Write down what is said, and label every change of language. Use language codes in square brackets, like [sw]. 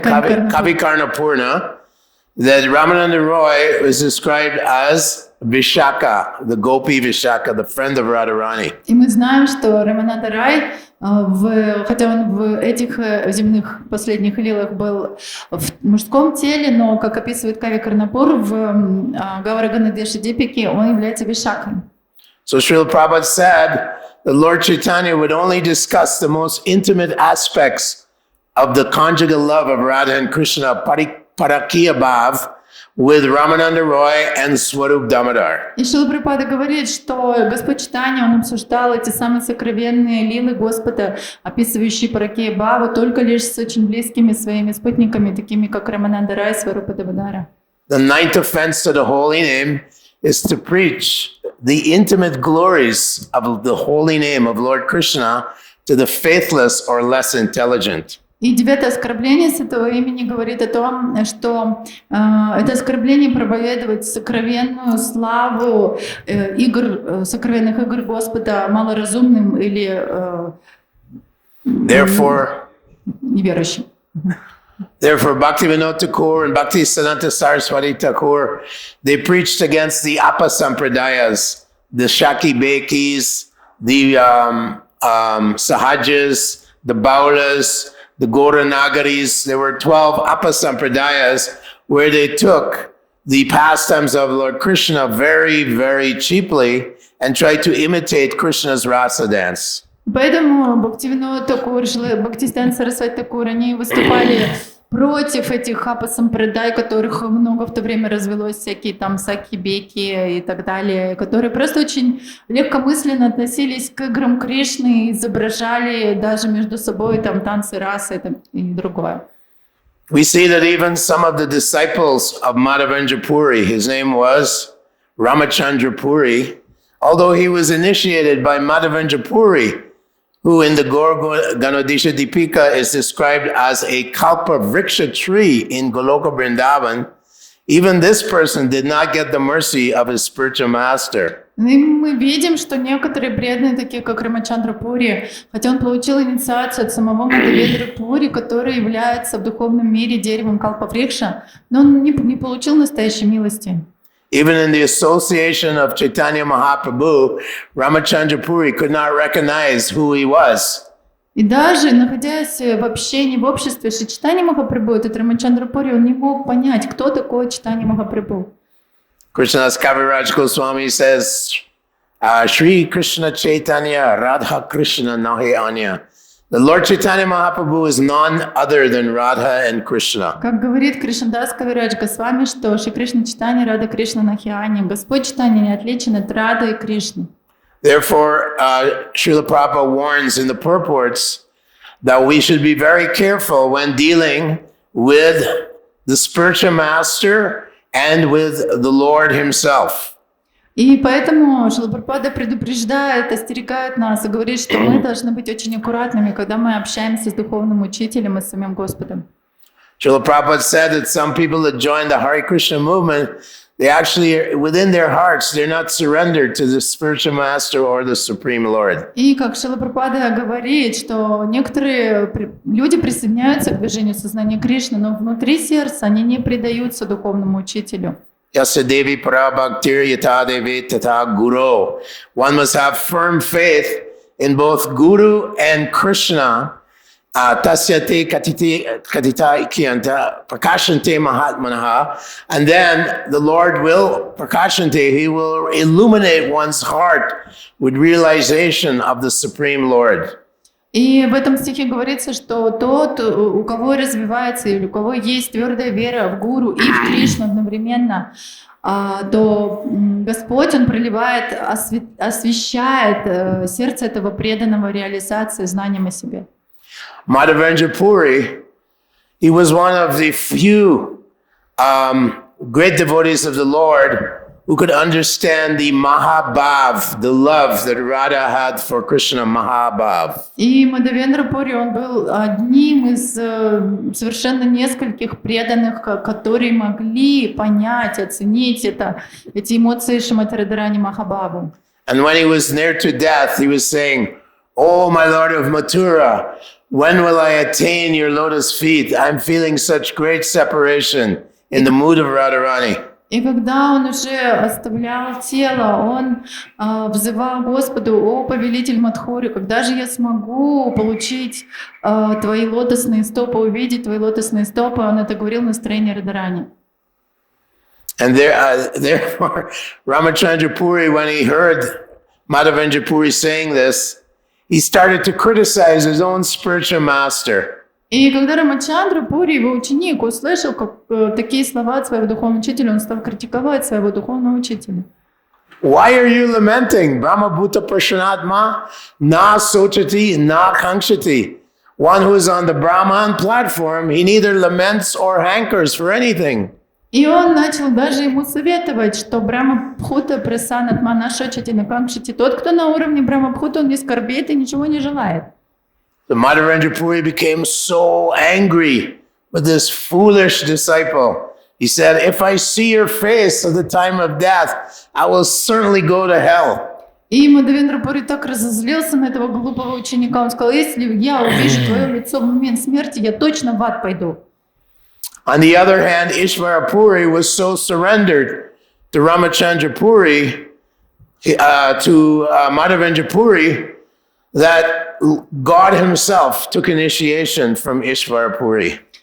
[en] Kavi Karnapurna, that Ramananda Roy was described as Vishaka, the Gopi Vishaka, the friend of Radharani. [ru] И мы знаем, что Рамананда Рай, хотя он в этих земных последних лилах был в мужском теле, но, как описывает Кави Карнапур, в Гаура Ганадеши Дипике он является Вишакой. [en] So Srila Prabhupada said that Lord Chaitanya would only discuss the most intimate aspects of the conjugal love of Radha and Krishna, Parakiya Bhav, with Ramananda Roy and Swarup Damodar. [ru] И Шрила Прабхупада говорит, что Господь Чайтанья, он обсуждал эти самые сокровенные лилы Господа, описывающие Паракея Бхаву, только лишь с очень близкими своими спутниками, такими как Рамананда Рай и Сварупа Дамодара. [en] The ninth offense to the holy name is to preach the intimate glories of the holy name of Lord Krishna to the faithless or less intelligent. [ru] И девятое оскорбление святого имени говорит о том, что это оскорбление проповедовать сокровенную славу сокровенных игр Господа малоразумным или неверующим. [en] Therefore, Bhaktivinoda Thakur and Bhaktisiddhanta Saraswati Thakur, they preached against the Apasampradayas, the Shaki Bekis, the Sahajas, the Baulas, the Gauranagaris. There were 12 Apasampradayas where they took the pastimes of Lord Krishna very, very cheaply and tried to imitate Krishna's rasa dance. [ru] Поэтому Бхактивинода Такур, Бхактисиддханта Сарасвати Такур, они выступали против этих апасампрадай, которых много в то время развелось, всякие там саки-беки и так далее, которые просто очень легкомысленно относились к играм Кришны, изображали даже между собой там танцы расы и другое. [en] We see that even some of the disciples of Madhavanjapuri, his name was Ramachandrapuri, although he was initiated by Madhavanjapuri, who in the Gaur Ganodesha Dipika is described as a kalpa vriksha tree in Goloka Vrindavan, even this person did not get the mercy of his spiritual master. [ru] И мы видим, что некоторые преданные, такие как Рамачандрапури, хотя он получил инициацию от самого Мадхавендрапури, который является в духовном мире деревом Калпаврикша, но он не получил настоящей милости. [en] Even in the association of Chaitanya Mahaprabhu, Ramachandrapuri could not recognize who he was. [ru] И даже находясь в общении, в обществе с Чайтанья Махапрабху, этот Рамачандрапури, он не мог понять, кто такой Чайтанья Махапрабху. [en] Krishna's Kaviraj Goswami says, Shri Krishna Chaitanya Radha Krishna Nahi Anya. The Lord Chaitanya Mahaprabhu is none other than Radha and Krishna. [ru] Как говорит Кришнадас Кавирадж Госвами, что Шри Кришна Чайтанья Рада Кришна Нахиани, Господь Чайтанья не отличен от Рады и Кришны. [en] Therefore, Srila Prabhupada warns in the purports that we should be very careful when dealing with the spiritual master and with the Lord himself. [ru] И поэтому Шрила Прабхупада предупреждает, остерегает нас и говорит, что мы должны быть очень аккуратными, когда мы общаемся с духовным учителем и с самим Господом. [en] Srila Prabhupada said that some people that join the Hare Krishna movement, they actually, within their hearts, they're not surrendered to the spiritual master or the Supreme Lord. [ru] И как Шрила Прабхупада говорит, что некоторые люди присоединяются к движению сознания Кришны, но внутри сердца они не предаются духовному учителю. [sa] Yasadevi parabhaktir yatadevi tata guru. [en] One must have firm faith in both Guru and Krishna. [sa] Tasyate katita ikyanta prakashante mahatmanaha. [en] And then the Lord will prakashante, he will illuminate one's heart with realization of the Supreme Lord. [ru] И в этом стихе говорится, что тот, у кого развивается или у кого есть твердая вера в Гуру и в Кришну одновременно, то Господь, Он проливает, освещает сердце этого преданного реализации знанием о себе. [en] Madhavanjapuri, he was one of the few great devotees of the Lord who could understand the Mahabhav, the love that Radha had for Krishna, Mahabhav. [ru] И Мадавендрапури, он был одним из совершенно нескольких преданных, которые могли понять, оценить эти эмоции Шримати Радхарани Махабхаву. [en] And when he was near to death, he was saying, "Oh, my Lord of Mathura, when will I attain your lotus feet? I'm feeling such great separation in the mood of Radharani." [ru] И когда он уже оставлял тело, он взывал Господу: «О, повелитель Мадхуры, когда же я смогу получить твои лотосные стопы, увидеть твои лотосные стопы?» Он это говорил в настроении Радхарани. [en] And therefore, Ramachandrapuri, when he heard Madhavendrapuri saying this, he started to criticize his own spiritual master. [ru] И когда Рамачандрапури, его ученик, услышал такие слова от своего духовного учителя, он стал критиковать своего духовного учителя. [en] Why are you lamenting? [sa] Brahma Bhuta Prashanatma na sochati na kankshati. [en] One who is on the Brahman platform, he neither laments or hankers for anything. [ru] И он начал даже ему советовать, что [sa] Брахма-бхута прасанатма на шочати на канкшити. [ru] Тот, кто на уровне Брахма-бхута, он не скорбит и ничего не желает. [en] The Madhavendrapuri became so angry with this foolish disciple. He said, "If I see your face at the time of death, I will certainly go to hell." [ru] И Мадавендрапури так разозлился на этого глупого ученика. Он сказал: «Если я увижу твое лицо в момент смерти, я точно в ад пойду». [en] On the other hand, Ishvarapuri was so surrendered to Ramachandrapuri, to Madhavendrapuri, that God himself took initiation from Ishvarapuri.